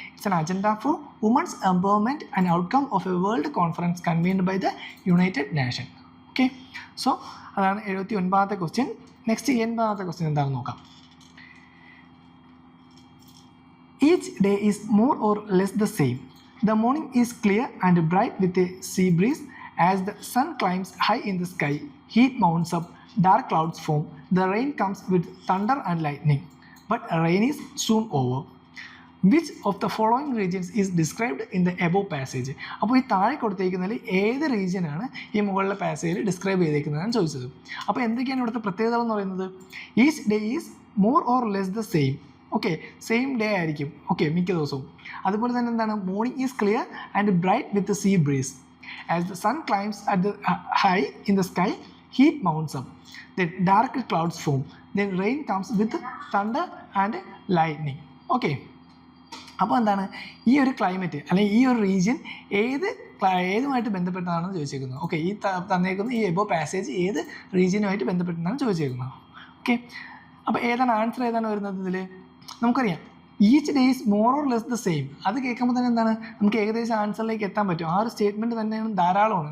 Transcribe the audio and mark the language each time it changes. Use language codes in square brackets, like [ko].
[en] It's an agenda for women's empowerment and outcome of a world conference convened by the United Nation. [ml] Okay, so അതാണ് 79ാമത്തെ question. Next 80ാമത്തെ question എന്താണെന്ന് നോക്കാം. [en] Each day is more or less the same. The morning is clear and bright with a sea breeze. As the sun climbs high in the sky, heat mounts up, dark clouds form, the rain comes with thunder and lightning. But rain is soon over. Which of the following regions is described in the above passage? [ml] അപ്പോൾ ഈ താഴെ കൊടുത്തേക്കുന്നതിൽ ഏത് റീജിയനാണ് ഈ മുകളിലെ പാസേജിൽ describe ചെയ്തേക്കുന്നതെന്ന് ചോദിച്ചത്. അപ്പോൾ എന്തൊക്കെയാണ് ഇവിടുത്തെ പ്രത്യേകതകൾ എന്ന് പറയുന്നത്? [en] Each day is more or less the same. [ml] Okay, same day ആയിരിക്കും. ഓക്കെ, മിക്ക ദിവസവും. അതുപോലെ തന്നെ എന്താണ്? [en] Morning is clear and bright with sea breeze. As the sun climbs at the high in the sky, heat mounts up. Then dark clouds form. Then rain comes with thunder and lightning. Okay. [ml] അപ്പോൾ എന്താണ് ഈ ഒരു climate അല്ലെങ്കിൽ ഈ ഒരു region ഏതുമായിട്ട് ബന്ധപ്പെട്ടതാണെന്ന് ചോദിച്ചേക്കുന്നത്. Okay, ഈ തന്നേക്കുന്ന ഈ above passage ഏത് റീജിയനുമായിട്ട് ബന്ധപ്പെട്ടതാണ് ചോദിച്ചേക്കുന്നത്. ഓക്കെ, അപ്പോൾ ഏതാണ് ആൻസർ ഏതാണ് വരുന്നത് ഇതിൽ? നമുക്കറിയാം [en] Each day is more or less the same. [ml] അത് കേൾക്കുമ്പോൾ തന്നെ എന്താണ് നമുക്ക് ഏകദേശം ആൻസറിലേക്ക് എത്താൻ പറ്റും. ആ ഒരു സ്റ്റേറ്റ്മെൻറ്റ് തന്നെയാണ് ധാരാളമാണ്.